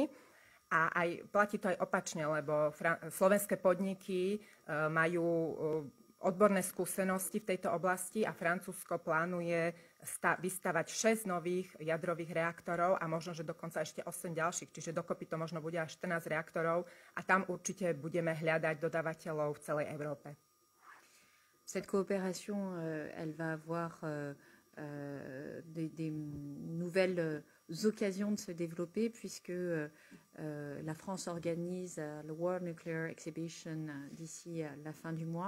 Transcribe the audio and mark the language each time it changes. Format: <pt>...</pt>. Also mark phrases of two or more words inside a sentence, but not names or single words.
<sk>A aj platí to aj opačne, lebo slovenské podniky majú odborné skúsenosti v tejto oblasti a Francúzsko plánuje vystavať 6 nových jadrových reaktorov a možno, že dokonca ešte 8 ďalších, čiže dokopy to možno bude až 14 reaktorov a tam určite budeme hľadať dodávateľov v celej Európe.</sk> <fr>Cette coopération, elle va avoir des nouvelles occasions de se développer puisque la France organise le World Nuclear Exhibition d'ici la fin du mois.</fr>